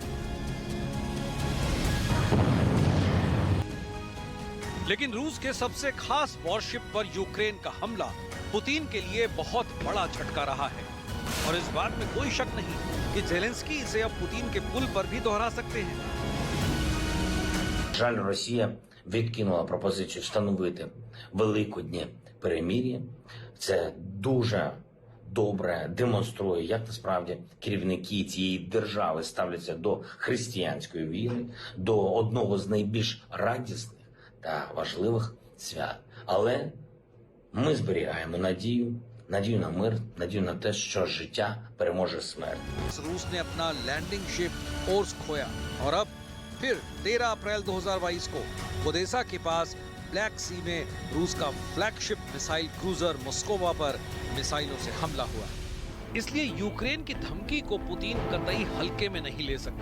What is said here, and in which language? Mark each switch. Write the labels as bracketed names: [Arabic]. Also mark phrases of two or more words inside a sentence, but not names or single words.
[Hindi] लेकिन रूस के सबसे खास वॉरशिप पर यूक्रेन का हमला पुतिन के लिए बहुत बड़ा झटका रहा है और इस बात में कोई शक नहीं कि ज़ेलेंस्की इसे अब पुतिन के पुल पर भी दोहरा सकते हैं। [Ukrainian] Жаль, Росія відкинула пропозицію встановити великоднє перемир'я. Це дуже добре демонструє, як насправді керівники цієї держави ставляться до християнської віри, до одного з найбільш радісних та важливих свят. Але ми зберігаємо надію на мир, надію на те, що життя переможе смерть. [Hindi] रूस ने अपना [English] landing ship [Hindi] ओर्स्क खोया और अब फिर 13 अप्रैल 2022 को ओडेसा के पास ब्लैक सी में रूस का फ्लैगशिप [English] missile cruiser [Hindi] मोस्कोवा पर मिसाइलों से हमला हुआ। इसलिए यूक्रेन की धमकी को पुतिन कतई हल्के में नहीं ले सकते।